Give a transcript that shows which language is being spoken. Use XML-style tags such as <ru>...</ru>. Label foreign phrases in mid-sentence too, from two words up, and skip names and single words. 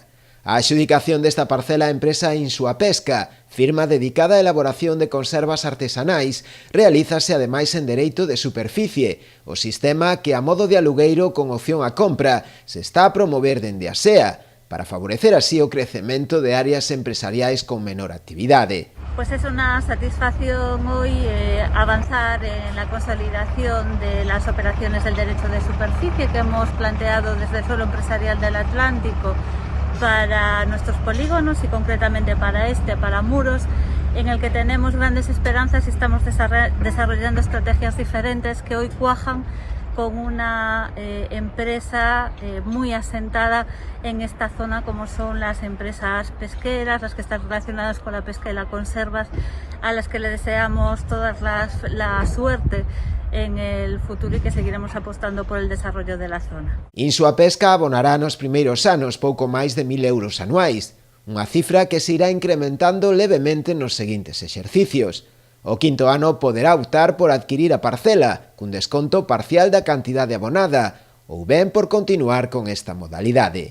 <gl>A adxudicación desta parcela á empresa Insua Pesca, firma dedicada á elaboración de conservas artesanais, realízase ademais en dereito de superficie, o sistema que, a modo de alugueiro con opción a compra, se está a promover dende a SEA, para favorecer así o crecemento de áreas empresariais con menor actividade.</gl> <es>Pues es una satisfacción hoy avanzar en la consolidación de las operaciones del derecho de superficie que hemos planteado desde el suelo empresarial del Atlántico para nuestros polígonos y concretamente para Muros, en el que tenemos grandes esperanzas y estamos desarrollando estrategias diferentes que hoy cuajan con una empresa muy asentada en esta zona, como son las empresas pesqueras, las que están relacionadas con la pesca y las conservas, a las que le deseamos toda la suerte en el futuro y que seguiremos apostando por el desarrollo de la zona.</es> <gl>Insua Pesca abonará nos primeiros anos pouco máis de 1.000 euros anuais, unha cifra que se irá incrementando levemente nos seguintes exercicios. O quinto ano poderá optar por adquirir a parcela, cun desconto parcial da cantidade abonada, ou ben por continuar con esta modalidade.</gl>